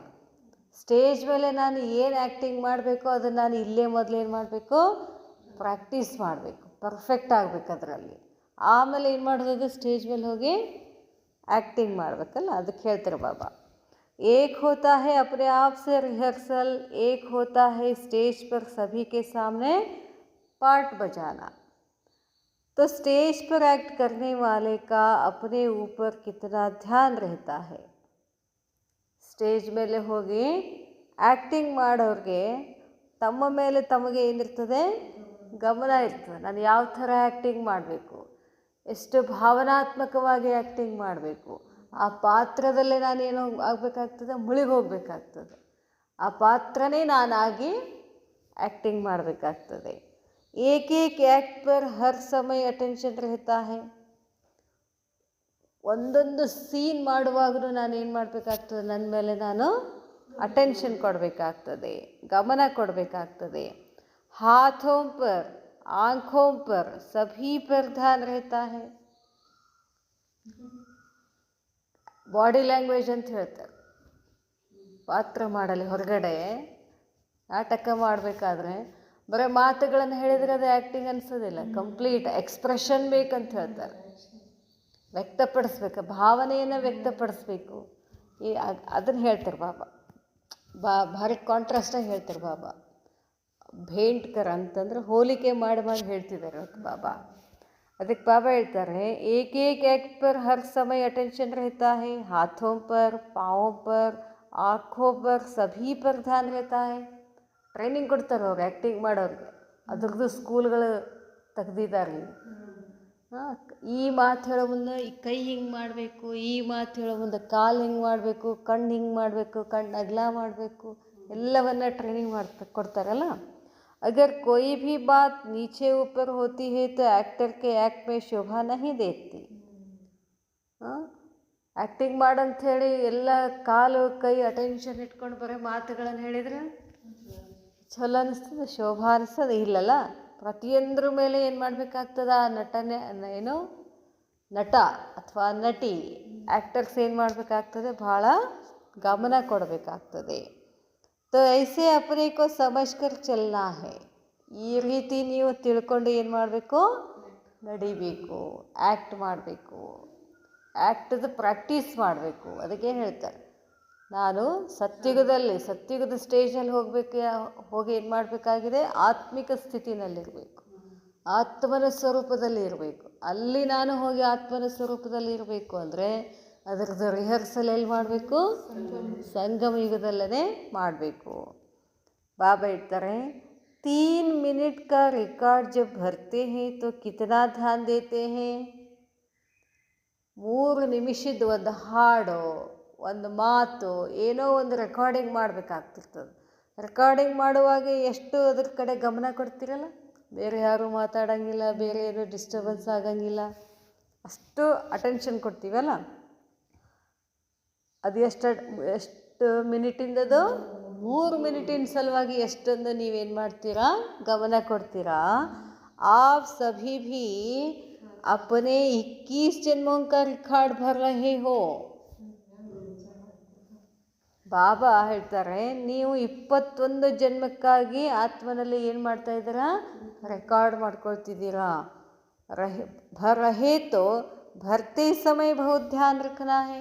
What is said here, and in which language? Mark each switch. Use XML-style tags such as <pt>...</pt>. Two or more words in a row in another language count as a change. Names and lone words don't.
<kn>ಸ್ಟೇಜ್ ಮೇಲೆ ನಾನು ಏನು ಆ್ಯಕ್ಟಿಂಗ್ ಮಾಡಬೇಕು ಅದನ್ನು ನಾನು ಇಲ್ಲೇ ಮೊದಲೇನು ಮಾಡಬೇಕು? ಪ್ರಾಕ್ಟೀಸ್ ಮಾಡಬೇಕು, ಪರ್ಫೆಕ್ಟ್ ಆಗಬೇಕು ಅದರಲ್ಲಿ. ಆಮೇಲೆ ಏನು ಮಾಡೋದು? ಸ್ಟೇಜ್ ಮೇಲೆ ಹೋಗಿ ಆ್ಯಕ್ಟಿಂಗ್ ಮಾಡಬೇಕಲ್ಲ. ಅದಕ್ಕೆ ಹೇಳ್ತಾರೆ ಬಾಬಾ,</kn> <hi>एक होता है अपने आप से रिहर्सल, एक होता है स्टेज पर सभी के सामने पार्ट बजाना. तो स्टेज पर एक्ट करने वाले का अपने ऊपर कितना ध्यान रहता है.</hi> <kn>ಸ್ಟೇಜ್ ಮೇಲೆ ಹೋಗಿ ಆ್ಯಕ್ಟಿಂಗ್ ಮಾಡೋರಿಗೆ ತಮ್ಮ ಮೇಲೆ ತಮಗೆ ಏನಿರ್ತದೆ? ಗಮನ ಇರ್ತದೆ. ನಾನು ಯಾವ ಥರ ಆ್ಯಕ್ಟಿಂಗ್ ಮಾಡಬೇಕು, ಎಷ್ಟು ಭಾವನಾತ್ಮಕವಾಗಿ ಆ್ಯಕ್ಟಿಂಗ್ ಮಾಡಬೇಕು, ಆ ಪಾತ್ರದಲ್ಲೇ ನಾನೇನು ಆಗಬೇಕಾಗ್ತದೆ? ಮುಳುಗಿ ಹೋಗಬೇಕಾಗ್ತದೆ. ಆ ಪಾತ್ರನೇ ನಾನಾಗಿ ಆ್ಯಕ್ಟಿಂಗ್ ಮಾಡಬೇಕಾಗ್ತದೆ.</kn> <hi>एक एक एक्ट पर हर समय अटेंशन रहता है.</hi> <kn>ಒಂದೊಂದು ಸೀನ್ ಮಾಡುವಾಗಲೂ ನಾನು ಏನು ಮಾಡಬೇಕಾಗ್ತದೆ? ನನ್ನ ಮೇಲೆ ನಾನು ಅಟೆನ್ಷನ್ ಕೊಡಬೇಕಾಗ್ತದೆ, ಗಮನ ಕೊಡಬೇಕಾಗ್ತದೆ.</kn> <hi>हाथों पर, आँखों पर, सभी पर ध्यान रहता है.</hi> <en>body language</en> <kn>ಅಂತ ಹೇಳ್ತಾರೆ. ಪಾತ್ರ ಮಾಡಲಿ ಹೊರಗಡೆ ನಾಟಕ ಮಾಡಬೇಕಾದ್ರೆ ಬರೀ ಮಾತುಗಳನ್ನು ಹೇಳಿದರೆ ಅದು ಆ್ಯಕ್ಟಿಂಗ್ ಅನಿಸೋದಿಲ್ಲ.</kn> <en>complete expression</en> <kn>ಬೇಕಂತ ಹೇಳ್ತಾರೆ. ವ್ಯಕ್ತಪಡಿಸ್ಬೇಕು, ಭಾವನೆಯನ್ನು ವ್ಯಕ್ತಪಡಿಸ್ಬೇಕು. ಅದನ್ನು ಹೇಳ್ತಾರೆ ಬಾಬಾ. ಭಾರಿ ಕಾಂಟ್ರಾಸ್ಟಾಗಿ ಹೇಳ್ತಾರೆ ಬಾಬಾ. ಭೇಂಟ್ಕರ ಅಂತಂದ್ರೆ ಹೋಲಿಕೆ ಮಾಡಿ ಮಾಡಿ ಹೇಳ್ತಿದ್ದಾರೆ ಇವತ್ತು ಬಾಬಾ. ಅದಕ್ಕೆ ಬಾಬಾ ಹೇಳ್ತಾರೆ,</kn> <hi>एक एक एक्ट पर हर समय अटेंशन रहता है, हाथों पर, पाँवों पर, आँखों पर, सभी पर ध्यान रहता है.</hi> <kn>ಟ್ರೈನಿಂಗ್ ಕೊಡ್ತಾರೆ ಅವ್ರು ಆ್ಯಕ್ಟಿಂಗ್ ಮಾಡೋರಿಗೆ. ಅದ್ರದ್ದು ಸ್ಕೂಲ್ಗಳು ತೆಗ್ದಿದ್ದಾರೆ. ಈ ಮಾತು ಹೇಳೋ ಮುಂದೆ ಈ ಕೈ ಹಿಂಗೆ ಮಾಡಬೇಕು, ಈ ಮಾತು ಹೇಳೋ ಮುಂದೆ ಕಾಲು ಹಿಂಗೆ ಮಾಡಬೇಕು, ಕಣ್ಣು ಹಿಂಗೆ ಮಾಡಬೇಕು, ಕಣ್ಣು ಅಗಲ ಮಾಡಬೇಕು, ಎಲ್ಲವನ್ನ ಟ್ರೈನಿಂಗ್ ಕೊಡ್ತಾರಲ್ಲ.</kn> <hi>अगर कोई भी बात नीचे ऊपर होती है तो एक्टर के एक्ट में शोभा नहीं देती.</hi> <kn>ಆ್ಯಕ್ಟಿಂಗ್ ಮಾಡಂಥೇಳಿ ಎಲ್ಲ ಕಾಲು ಕೈ ಅಟೆನ್ಷನ್ ಇಟ್ಕೊಂಡು ಬರೋ ಮಾತುಗಳನ್ನು ಹೇಳಿದರೆ ಚಲೋ ಅನಿಸ್ತದೆ? ಶೋಭಾ ಅನಿಸ್ತದೆ? ಇಲ್ಲಲ್ಲ. ಪ್ರತಿಯೊಂದ್ರ ಮೇಲೆ ಏನು ಮಾಡಬೇಕಾಗ್ತದೆ? ಆ ನಟ ಅಥವಾ ನಟಿ ಆ್ಯಕ್ಟರ್ಸ್ ಏನು ಮಾಡಬೇಕಾಗ್ತದೆ? ಭಾಳ ಗಮನ ಕೊಡಬೇಕಾಗ್ತದೆ.</kn> <hi>तो ऐसे अपने को समझकर चलना है.</hi> <kn>ಈ ರೀತಿ ನೀವು ತಿಳ್ಕೊಂಡು ಏನು ಮಾಡಬೇಕು? ನಡಿಬೇಕು, ಆ್ಯಕ್ಟ್ ಮಾಡಬೇಕು, ಆ್ಯಕ್ಟದ ಪ್ರಾಕ್ಟೀಸ್ ಮಾಡಬೇಕು. ಅದಕ್ಕೆ ಹೇಳ್ತಾರೆ, ನಾನು ಸತ್ಯುಗದ ಸ್ಟೇಜಲ್ಲಿ ಹೋಗಿ ಏನು ಮಾಡಬೇಕಾಗಿದೆ? ಆತ್ಮಿಕ ಸ್ಥಿತಿನಲ್ಲಿರಬೇಕು, ಆತ್ಮನ ಸ್ವರೂಪದಲ್ಲಿ ಇರಬೇಕು. ಅಲ್ಲಿ ನಾನು ಹೋಗಿ ಆತ್ಮನ ಸ್ವರೂಪದಲ್ಲಿ ಇರಬೇಕು ಅಂದರೆ ಅದರದ್ದು ರಿಹರ್ಸಲ್ ಎಲ್ಲಿ ಮಾಡಬೇಕು? ಸಂಗಮ ಯುಗದಲ್ಲೇ ಮಾಡಬೇಕು. ಬಾಬಾ ಹೇಳ್ತಾರೆ,</kn> <hi>3 मिनट का रिकॉर्ड जब भरते हैं तो कितना ध्यान देते हैं.</hi> <kn>3 ನಿಮಿಷದ ಒಂದು ಹಾಡು, ಒಂದು ಮಾತು, ಏನೋ ಒಂದು ರೆಕಾರ್ಡಿಂಗ್ ಮಾಡಬೇಕಾಗ್ತಿರ್ತದೆ. ರೆಕಾರ್ಡಿಂಗ್ ಮಾಡುವಾಗ ಎಷ್ಟು ಅದ್ರ ಕಡೆ ಗಮನ ಕೊಡ್ತಿರಲ್ಲ. ಬೇರೆ ಯಾರೂ ಮಾತಾಡೋಂಗಿಲ್ಲ, ಬೇರೆ ಏನೂ ಡಿಸ್ಟರ್ಬೆನ್ಸ್ ಆಗೋಂಗಿಲ್ಲ, ಅಷ್ಟು ಅಟೆನ್ಷನ್ ಕೊಡ್ತೀವಲ್ಲ. ಅದು ಎಷ್ಟು ಮಿನಿಟಿಂದದು? 3 ಮಿನಿಟಿನ ಸಲುವಾಗಿ ಎಷ್ಟೊಂದು ನೀವೇನು ಮಾಡ್ತೀರಾ, ಗಮನ ಕೊಡ್ತೀರಾ.</kn> <hi>आप सभी भी अपने 21 जन्मों का रिकॉर्ड भर रहे हो.</hi> <kn>ಬಾಬಾ ಹೇಳ್ತಾರೆ, ನೀವು 21 ಜನ್ಮಕ್ಕಾಗಿ ಆತ್ಮನಲ್ಲಿ ಏನು ಮಾಡ್ತಾ ಇದ್ದೀರಾ, ರೆಕಾರ್ಡ್ ಮಾಡ್ಕೊಳ್ತಿದ್ದೀರಾ.</kn> <hi>भर रहे तो भरते समय बहुत ध्यान रखना है.</hi>